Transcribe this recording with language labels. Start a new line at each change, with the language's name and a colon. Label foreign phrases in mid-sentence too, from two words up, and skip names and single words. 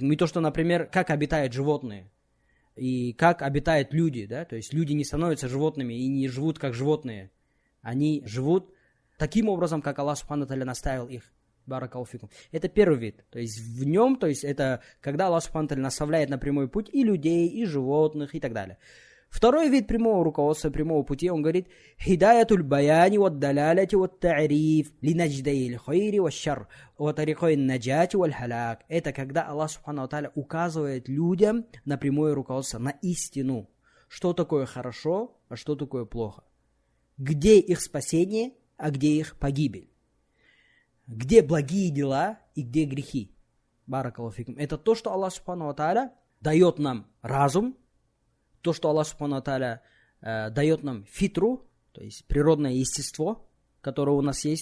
Russian: И то, что, например, как обитают животные и как обитают люди, да, то есть люди не становятся животными и не живут как животные. Они живут таким образом, как Аллах
Arabic: سبحانه وتعالى
Russian: наставил их.
Arabic: بارك الله فيكم.
Russian: Это первый вид. То есть в нем, то есть это когда Аллах
Arabic: سبحانه وتعالى
Russian: наставляет на прямой путь и людей, и животных, и так далее. Второй вид прямого руководства, прямого пути, он говорит:
Arabic: «هداية البيان والدلالة والتعريف لنجدي الخير والشر وطريقي النجاة والهلاك».
Russian: Это когда Аллах
Arabic: سبحانه وتعالى
Russian: указывает людям на прямое руководство, на истину. Что такое хорошо, а что такое плохо. Где их спасение, а где их погибель. Где благие дела и где грехи.
Arabic: بارك الله فيكم.
Russian: Это то, что Аллах
Arabic: سبحانه وتعالى
Russian: дает нам разум, то, что Аллах
Arabic: سبحانه وتعالى
Russian: дает нам фитру, то есть природное естество, которое у нас есть.